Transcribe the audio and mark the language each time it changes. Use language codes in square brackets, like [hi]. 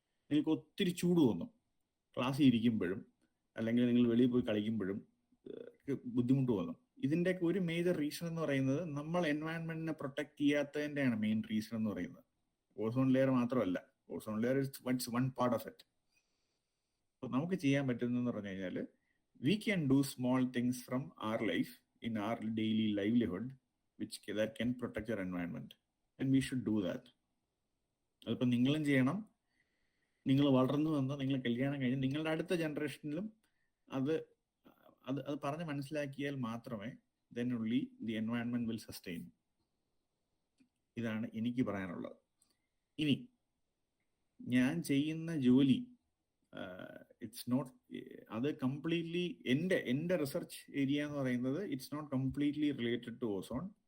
[ml] നിങ്ങൾക്ക് ഒത്തിരി ചൂട് തോന്നും ക്ലാസ്സിൽ ഇരിക്കുമ്പോഴും, അല്ലെങ്കിൽ നിങ്ങൾ വെളിയിൽ പോയി കളിക്കുമ്പോഴും ബുദ്ധിമുട്ട് തോന്നും. ഇതിൻ്റെയൊക്കെ ഒരു മേജർ റീസൺ എന്ന് പറയുന്നത് നമ്മൾ എൻവയോൺമെന്റിനെ പ്രൊട്ടക്ട് ചെയ്യാത്തതിൻ്റെയാണ് മെയിൻ റീസൺ എന്ന് പറയുന്നത്. ഓസോൺ ലെയർ മാത്രമല്ല, [en] Ozone layer is one part of it. [ml] അപ്പോൾ നമുക്ക് ചെയ്യാൻ പറ്റുന്നതെന്ന് പറഞ്ഞു കഴിഞ്ഞാൽ, [en] We can do small things from our life in our daily livelihood that can protect your environment, and we should do that. [ml] അതിപ്പോൾ നിങ്ങളും ചെയ്യണം. നിങ്ങൾ വളർന്നു വന്നോ, നിങ്ങൾ കല്യാണം കഴിഞ്ഞ് നിങ്ങളുടെ അടുത്ത ജനറേഷനിലും അത് അത് അത് പറഞ്ഞ് മനസ്സിലാക്കിയാൽ മാത്രമേ [en] then only the environment will sustain. [ml] ഇതാണ് എനിക്ക് പറയാനുള്ളത്. ഇനി ഞാൻ ചെയ്യുന്ന ജോലി [en] It's not, അത് completely എൻ്റെ research area എന്ന് പറയുന്നത് it's not completely related to ozone.